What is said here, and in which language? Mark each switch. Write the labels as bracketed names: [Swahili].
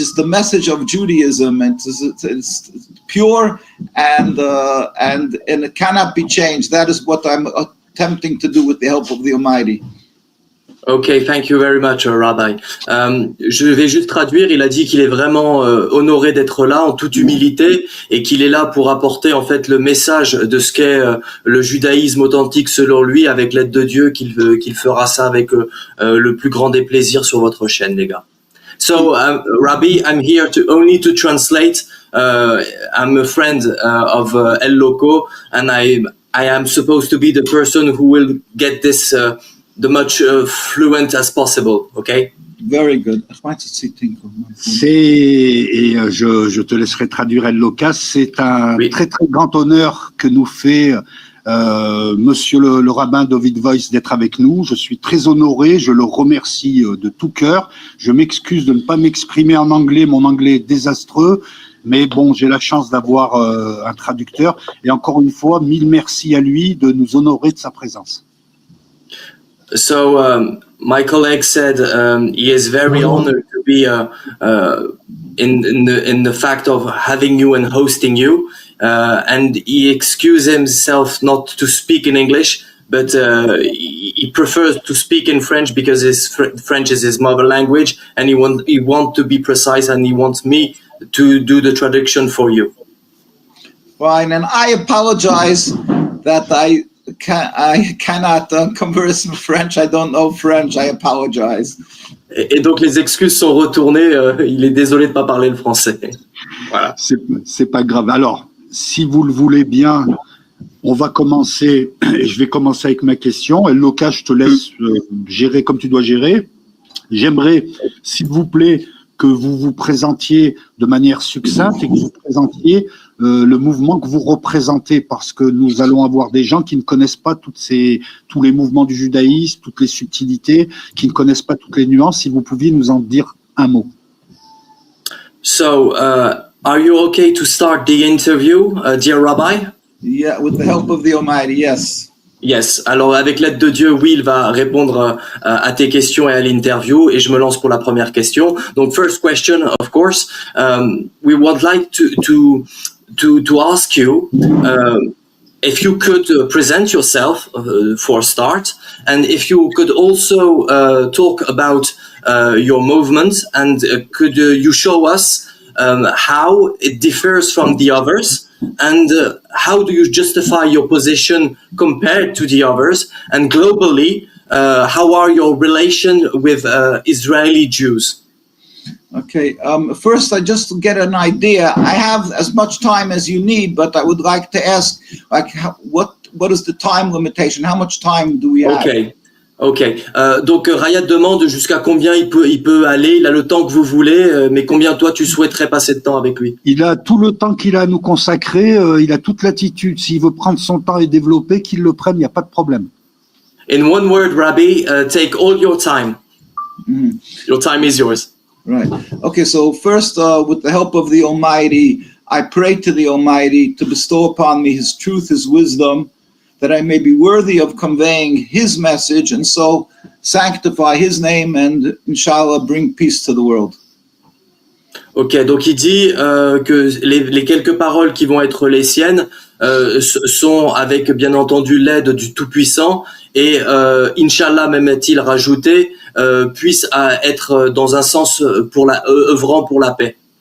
[English] It's the message of Judaism, and it's pure and it cannot be changed. That is what I'm attempting to do with the help of the Almighty. Okay, thank you very much, Rabbi. [French] Je vais juste traduire. Il a dit qu'il est vraiment honoré d'être là en toute humilité et qu'il est là pour apporter en fait le message de ce qu'est le judaïsme authentique selon lui, avec l'aide de Dieu, qu'il fera ça avec le plus grand des plaisirs sur votre chaîne, les gars. [English] So, Rabbi, I'm here only to translate. I'm a friend of El Loco, and I am supposed to be the person who will get this the much fluent as possible, okay? Very good. [French] Je te laisserai traduire El Locas. C'est un très très grand honneur que nous fait Monsieur le rabbin Dovid Weiss d'être avec nous. Je suis très honoré, je le remercie de tout cœur. Je m'excuse de ne pas m'exprimer en anglais, mon anglais est désastreux, mais bon, j'ai la chance d'avoir un traducteur. Et encore une fois, mille merci à lui de nous honorer de sa présence. [English] So my colleague said he is very honored to be in the fact of having you and hosting you, and he excused himself not to speak in English, but he prefers to speak in French because French is his mother language, and he want to be precise, and he wants me to do the traduction for you. Fine, and I apologize that I cannot converse in French. I don't know French. I apologize. [French] Et donc les excuses sont retournées. Il est désolé de pas parler le français. Voilà. C'est pas grave. Alors, si vous le voulez bien, on va commencer. Et je vais commencer avec ma question. El Loca, je te laisse gérer comme tu dois gérer. J'aimerais, s'il vous plaît, que vous vous présentiez de manière succincte et que vous présentiez le mouvement que vous représentez, parce que nous allons avoir des gens qui ne connaissent pas tous les mouvements du judaïsme, toutes les subtilités, qui ne connaissent pas toutes les nuances. Si vous pouviez nous en dire un mot. [English] So, are you okay to start the interview, dear Rabbi? Yeah, with the help of the Almighty, yes. Yes. [French] Alors, avec l'aide de Dieu, oui, il va répondre à tes questions et à l'interview. Et je me lance pour la première question. [English] Donc, first question, of course, we would like to ask you if you could present yourself for a start, and if you could also talk about your movement, and could you show us how it differs from the others, and how do you justify your position compared to the others, and globally, how are your relation with Israeli Jews? Okay, first I just get an idea. I have as much time as you need, but I would like to ask, like, what is the time limitation? How much time do we have? Okay. Ok. [French] Donc Rayad demande jusqu'à combien il peut aller. Il a le temps que vous voulez, mais combien toi tu souhaiterais passer de temps avec lui? Il a tout le temps qu'il a à nous consacrer, il a toute l'attitude. S'il veut prendre son temps et développer, qu'il le prenne, il n'y a pas de problème. [English] In one word, Rabbi, take all your time. Your time is yours. Right. Okay, so first, with the help of the Almighty, I pray to the Almighty to bestow upon me His truth, His wisdom, that I may be worthy of conveying His message, and so sanctify His name and, inshallah, bring peace to the world. [French] Ok, donc il dit que les quelques paroles qui vont être les siennes sont avec bien entendu l'aide du Tout-Puissant et Inch'Allah, même est-il rajouté, puisse être dans un sens œuvrant pour la paix.